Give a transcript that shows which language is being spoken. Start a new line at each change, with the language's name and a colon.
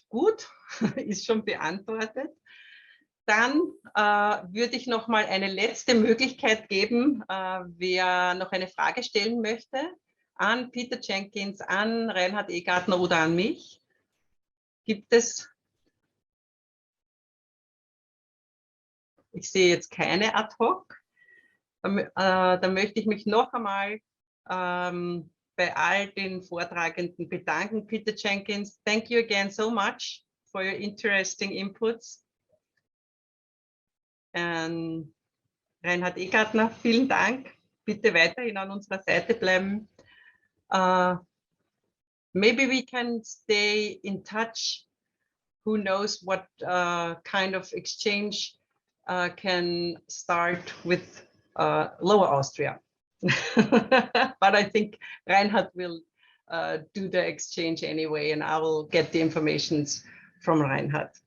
German: Gut, ist schon beantwortet. Dann würde ich noch mal eine letzte Möglichkeit geben, wer noch eine Frage stellen möchte, an Peter Jenkins, an Reinhard Ehgartner oder an mich. Gibt es? Ich sehe jetzt keine ad hoc. Da möchte ich mich noch einmal bei all den Vortragenden bedanken.
English: Peter Jenkins, thank you again so much for your interesting inputs.
German: Reinhard Ehgartner, vielen Dank. Bitte weiterhin an unserer Seite bleiben.
English: Maybe we can stay in touch. Who knows what kind of exchange can start with Lower Austria. But I think Reinhard will do the exchange anyway, and I will get the information from Reinhard.